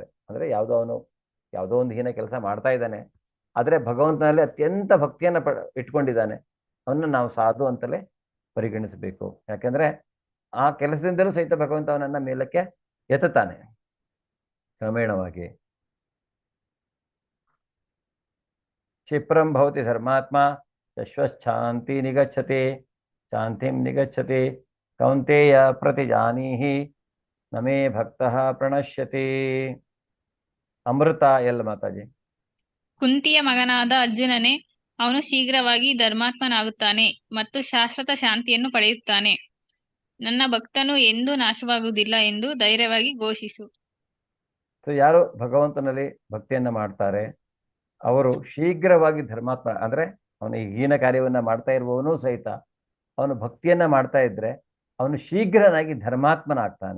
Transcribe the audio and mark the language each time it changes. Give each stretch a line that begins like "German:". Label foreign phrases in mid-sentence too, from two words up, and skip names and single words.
Kannada: ಅಂದ್ರೆ ಯಾವುದೋ ಒಂದು ಹೀನ ಕೆಲಸ ಮಾಡ್ತಾ ಇದ್ದಾನೆ, ಆದರೆ ಭಗವಂತನಲ್ಲಿ ಅತ್ಯಂತ ಭಕ್ತಿಯನ್ನ ಇಟ್ಕೊಂಡಿದ್ದಾನೆ, ಅವನ್ನ ನಾವು ಸಾಧು ಅಂತಲೇ ಪರಿಗಣಿಸಬೇಕು. ಯಾಕೆಂದ್ರೆ ಆ ಕೆಲಸದಿಂದಲೂ ಸಹಿತ ಭಗವಂತ ಅವನನ್ನ ಮೇಲಕ್ಕೆ ಎತ್ತುತ್ತಾನೆ ಕ್ರಮೇಣವಾಗಿ.
Sanskrit: ಕ್ಷಿಪ್ರಂ ಭವತಿ ಧರ್ಮಾತ್ಮ ಶಶ್ವಚ್ಛಾಂತಿ ನಿಗಚ್ಚತಿ ಶಾಂತಿಂ ನಿಗಚ್ಚತಿ ಕೌಂತೆಯ ಪ್ರತಿಜಾನೀಹಿ ನಮೇ ಭಕ್ತಃ ಪ್ರಣಶ್ಯತಿ. ಅಮೃತ ಎಲ್ ಮಾತಾಜಿ.
Kannada: ಕುಂತಿಯ ಮಗನಾದ ಅರ್ಜುನನೇ, ಅವನು ಶೀಘ್ರವಾಗಿ ಧರ್ಮಾತ್ಮನಾಗುತ್ತಾನೆ ಮತ್ತು ಶಾಶ್ವತ ಶಾಂತಿಯನ್ನು ಪಡೆಯುತ್ತಾನೆ. ನನ್ನ ಭಕ್ತನು ಎಂದೂ ನಾಶವಾಗುವುದಿಲ್ಲ ಎಂದು ಧೈರ್ಯವಾಗಿ ಘೋಷಿಸು. ಸೊ ಯಾರು ಭಗವಂತನಲ್ಲಿ ಭಕ್ತಿಯನ್ನ ಮಾಡ್ತಾರೆ ಅವರು ಶೀಘ್ರವಾಗಿ ಧರ್ಮಾತ್ಮ, ಅಂದ್ರೆ ಅವನು ಈ ಹೀನ ಕಾರ್ಯವನ್ನ ಮಾಡ್ತಾ ಇರುವವನು ಸಹಿತ ಅವನು ಭಕ್ತಿಯನ್ನ ಮಾಡ್ತಾ ಇದ್ರೆ ಅವನು ಶೀಘ್ರನಾಗಿ ಧರ್ಮಾತ್ಮನಾಗ್ತಾನೆ.